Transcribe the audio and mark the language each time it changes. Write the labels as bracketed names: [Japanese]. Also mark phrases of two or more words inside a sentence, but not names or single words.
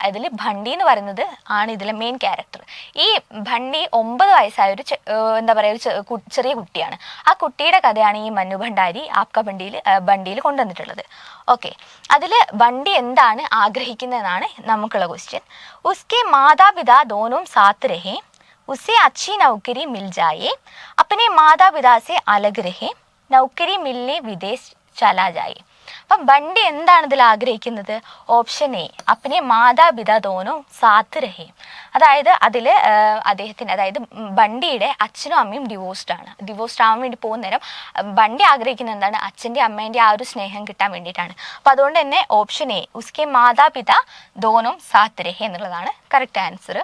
[Malayalam] അതിൽ ഭണ്ടി എന്ന് പറയുന്നത് ആണ് ഇതിലെ മെയിൻ ക്യാരക്ടർ. ഈ ഭണ്ടി 9 വയസ്സായ ഒരു എന്താ പറയുക ഒരു ചെറിയ കുട്ടിയാണ്. ആ കുട്ടിയുടെ കഥയാണ് ഈ മന്നു ഭണ്ഡാരി ആപ്കാ ബണ്ടിയിൽ കൊണ്ടുവന്നിട്ടുള്ളത്. ഓക്കെ, അതിൽ ബണ്ടി എന്താണ് ആഗ്രഹിക്കുന്നതെന്നാണ് നമുക്കുള്ള ക്വസ്റ്റ്യൻ. [Hindi] उसके माता पिता दोनों साथ रहे, उसे अच्छी नौकरी मिल जाए, अपने माता पिता से अलग रहे, नौकरी मिलने विदेश चला जाए. [Malayalam] അപ്പം ബണ്ടി എന്താണ് ഇതിൽ ആഗ്രഹിക്കുന്നത്? [English] option A, [Hindi] अपने माता पिता दोनों साथ रहे. [Malayalam] അതായത് അതിൽ അദ്ദേഹത്തിന്, അതായത് ബണ്ടിയുടെ അച്ഛനും അമ്മയും ഡിവോഴ്സ്ഡ് ആവാൻ വേണ്ടി പോകുന്ന നേരം ബണ്ടി ആഗ്രഹിക്കുന്നത് എന്താണ്? അച്ഛൻ്റെ അമ്മേൻ്റെ ആ ഒരു സ്നേഹം കിട്ടാൻ വേണ്ടിയിട്ടാണ്. അപ്പം അതുകൊണ്ട് തന്നെ [English] option A, [Hindi] उसके माता पिता दोनों साथ रहे [Malayalam] എന്നുള്ളതാണ് [English] correct answer.